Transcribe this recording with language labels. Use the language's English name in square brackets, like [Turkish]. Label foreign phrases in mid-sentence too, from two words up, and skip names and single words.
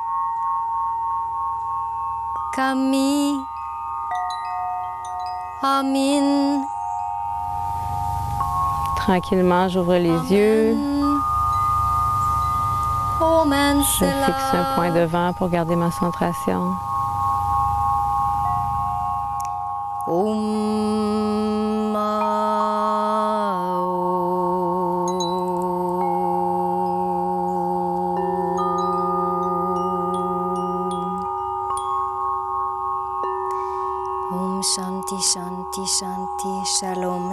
[French] Kami. Amin. Tranquillement, j'ouvre les yeux. Je fixe un point devant pour garder ma concentration. [Sanskrit] Om. Om Shanti Shanti Shanti Shalom